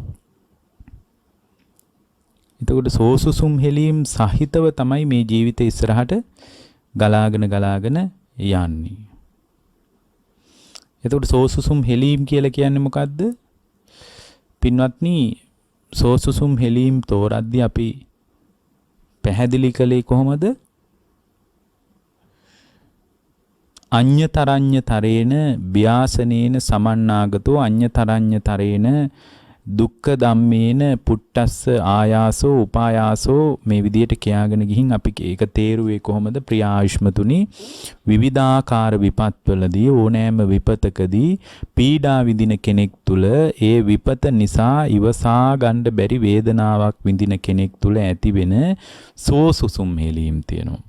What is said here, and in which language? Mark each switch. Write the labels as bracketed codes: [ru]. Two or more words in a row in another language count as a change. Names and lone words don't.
[si] එතකොට සෝ සුසුම් හෙලීම් සහිතව තමයි මේ ජීවිතේ ඉස්සරහට ගලාගෙන යන්නේ. එතකොට සෝසුසුම් හෙලීම් කියලා කියන්නේ මොකද්ද? පින්වත්නි, සෝසුසුම් හෙලීම් තෝරද්දී අපි පැහැදිලි කළේ කොහොමද? [pi] අඤ්‍යතරඤ්‍යතරේන ව්‍යාසනේන සමන්නාගතෝ අඤ්‍යතරඤ්‍යතරේන දුක්ඛ ධම්මේන පුට්ටස්ස ආයාසෝ උපායාසෝ [si] මේ විදියට කියාගෙන ගිහින් අපි ඒක තේරුවේ කොහොමද? ප්‍රියායුෂ්මතුනි, විවිධාකාර විපත්වලදී ඕනෑම විපතකදී පීඩා විඳින කෙනෙක් තුල ඒ විපත නිසා ඉවසා ගන්න බැරි වේදනාවක් විඳින කෙනෙක් තුල ඇතිවෙන සෝසුසුම් හෙලීම් තියෙනවා.